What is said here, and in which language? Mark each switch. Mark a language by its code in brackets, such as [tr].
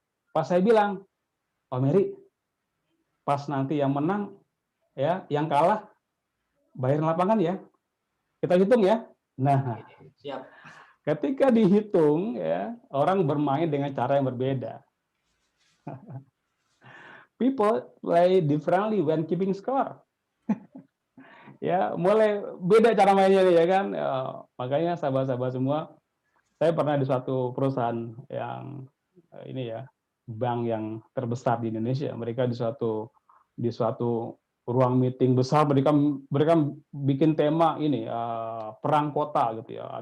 [id] Pas saya bilang, "Pak Meri, pas nanti yang menang ya, yang kalah bayarin lapangan ya. Kita hitung ya." Nah, Siap. ketika dihitung ya, orang bermain dengan cara yang berbeda. [en] People play differently when keeping score. [id] Ya, mulai beda cara mainnya nih, ya kan. Makanya sahabat-sahabat semua, saya pernah di suatu perusahaan yang ini ya. bank yang terbesar di Indonesia. Mereka di suatu ruang meeting besar, mereka mereka bikin tema ini perang kota gitu ya.